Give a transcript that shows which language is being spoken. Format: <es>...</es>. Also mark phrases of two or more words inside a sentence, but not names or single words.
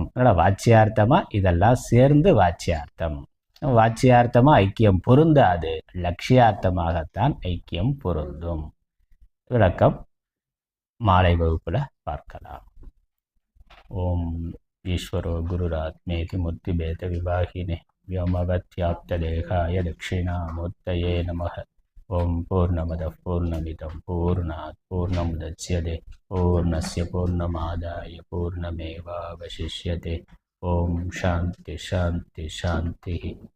<ta>அதனால் வாச்சியார்த்தமாக இதெல்லாம் சேர்ந்து வாச்சியார்த்தமாக ஐக்கியம் பொருந்தாது, லட்சியார்த்தமாகத்தான் ஐக்கியம் பொருந்தும். விளக்கம் மாலை வகுப்பில் பார்க்கலாம்.</ta> <sa>ओम् ईश्वरो गुरुरात्मेति मुत्तिभेद विवाकिने व्योमवत्याप्तदेहाय दक्षिणामूर्तये नमः। ओं पूर्णमदः पूर्णमिदं पूर्णात् पूर्णमुदच्यते पूर्णस्य पूर्णमादाय पूर्णमेवावशिष्यते। ओं शान्ति शान्ति शान्तिः।</sa>